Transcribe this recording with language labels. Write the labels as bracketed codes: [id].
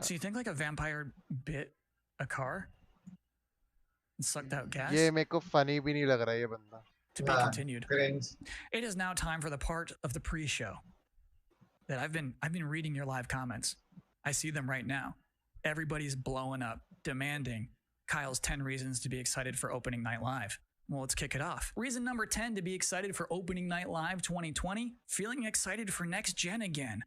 [en] So you think like a vampire bit a car and sucked out gas? [hi] ये मेरे को funny भी नहीं लग रहा ये बंदा. [en] To be continued. It is now time for the part of the pre-show that I've been reading your live comments. I see them right now. Everybody's blowing up, demanding Kyle's 10 reasons to be excited for opening night live. Well, let's kick it off. Reason number 10 to be excited for opening night live 2020, feeling excited for next gen again.